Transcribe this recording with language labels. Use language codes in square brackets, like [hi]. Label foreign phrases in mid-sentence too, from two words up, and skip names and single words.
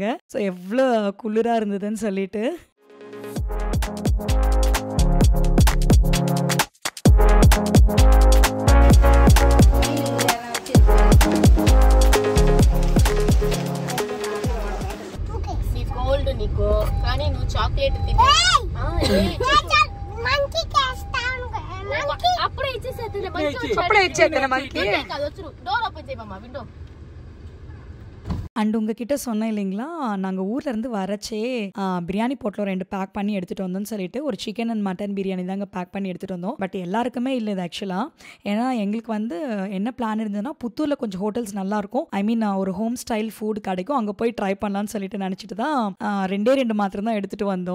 [ta] ஸோ எவ்வளோ குளிரா இருந்ததுன்னு சொல்லிட்டு. [te] నీకు కానీ నువ్వు చాక్లెట్ అప్పుడే ఇచ్చేద్దాం [en] door open [te] చేయమమ్మా విండో. [ta] அண்ட் உங்ககிட்ட சொன்னேன் இல்லைங்களா, நாங்கள் ஊர்லேருந்து வரச்சே பிரியாணி போட்டில் 2 பேக் பண்ணி எடுத்துகிட்டு வந்தோம்னு சொல்லிட்டு ஒரு [en] chicken and mutton [ta] பிரியாணி தாங்க பேக் பண்ணி எடுத்துகிட்டு வந்தோம். பட் எல்லாருக்குமே இல்லை இது ஆக்சுவலாக. ஏன்னா எங்களுக்கு வந்து என்ன பிளான் இருந்ததுன்னா, புத்தூரில் கொஞ்சம் ஹோட்டல்ஸ் நல்லாயிருக்கும், [en] I mean [ta] ஒரு [en] home style food [ta] கிடைக்கும், அங்கே போய் ட்ரை பண்ணலான்னு சொல்லிட்டு நினச்சிட்டு தான் 2 மாத்திரம் தான் எடுத்துகிட்டு வந்தோம்.